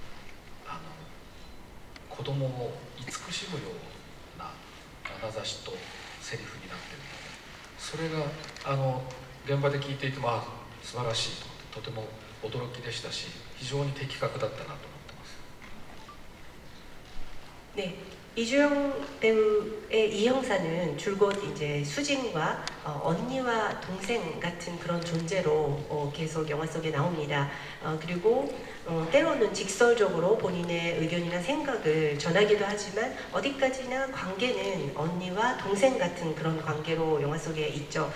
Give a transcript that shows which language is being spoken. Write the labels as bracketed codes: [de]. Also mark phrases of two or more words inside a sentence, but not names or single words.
[ja] 子供を慈しむような眼差しとセリフになっているのでそれが現場で聞いていても素晴らしいとても驚きでしたし非常に的確だったなと思ってます。 [ko] 네, 이주영 배우의 이 형사는 줄곧 이제 수진과 언니와 동생 같은 그런 존재로 계속 영화 속에 나옵니다. 그리고 때로는 직설적으로 본인의 의견이나 생각을 전하기도 하지만 어디까지나 관계는 언니와 동생 같은 그런 관계로 영화 속에 있죠.